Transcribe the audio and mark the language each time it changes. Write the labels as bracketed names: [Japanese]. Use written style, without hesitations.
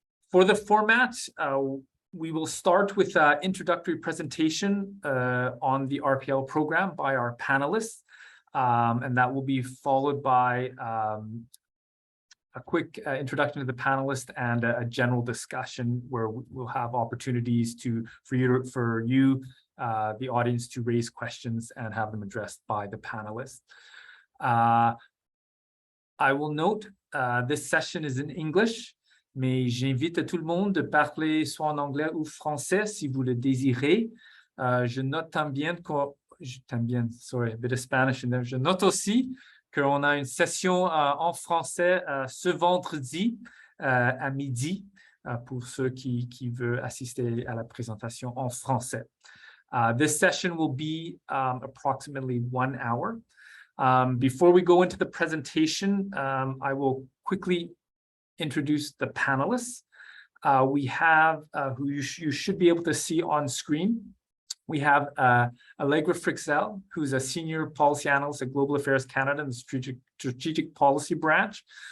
[English] For the format, we will start with an introductory presentation on the RPL program by our panelists, and that will be followed by a quick introduction to the panelists and a general discussion where we'll have opportunities for you, the audience, to raise questions and have them addressed by the panelists. I will note this session is in English, [French] mais j'invite tout le monde de parler soit en anglais ou français si vous le désirez. Je note [English] también, sorry, a bit of Spanish in there. [French] Je note aussi qu'on a une session en français ce vendredi à midi pour ceux qui veulent assister à la présentation en français. [English] This session will be approximately 1 hour. Before we go into the presentation, I will quickly introduce the panelists. We have, who you should be able to see on screen. We have Allegra Frixell, who's a senior policy analyst at Global Affairs Canada in the strategic policy branch.